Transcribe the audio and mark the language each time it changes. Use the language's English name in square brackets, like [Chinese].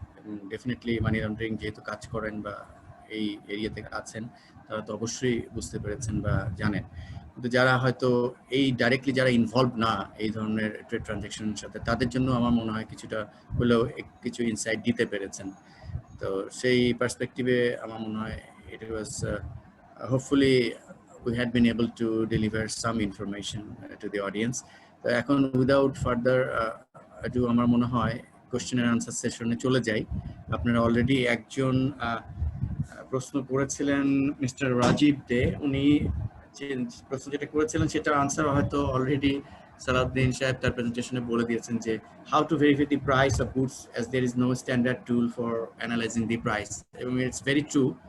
[Bangla] এবং definitely money laundering যেহেতু কাজ করেন বা এই এরিয়াতে আছেন, তারা তো অবশ্যই বুঝতে পেরেছেন বা জানেন। কিন্তু যারা হয়তো এই ডাইরেক্টলি যারা ইনভলভ না এই ধরনের ট্রেড ট্রানজেকশনের সাথে, তাদের জন্য আমার মনে হয় কিছুটা হলেও কিছু ইনসাইট দিতে পেরেছেন। তো সেই পার্সপেক্টিভে আমার মনে হয় [English] it was hopefully we had been able to deliver some information to the audience. [Bangla] তো এখন [English] without further ado [Bangla] আমার মনে হয় কোশ্চেন এন্ড আনসার সেশনে চলে যাই। আপনারা অলরেডি একজন প্রশ্ন করেছিলেন মিস্টার রাজীব দে, উনি যে প্রশ্ন যেটা করেছিলেন সেটার আনসার হয়তো অলরেডি সালাউদ্দিন সাহেব তার প্রেজেন্টেশনে বলে দিয়েছেন, যে [English] how to verify the price [Bangla] of goods as there is no standard tool for analysing the price, এবং [English] It's very true.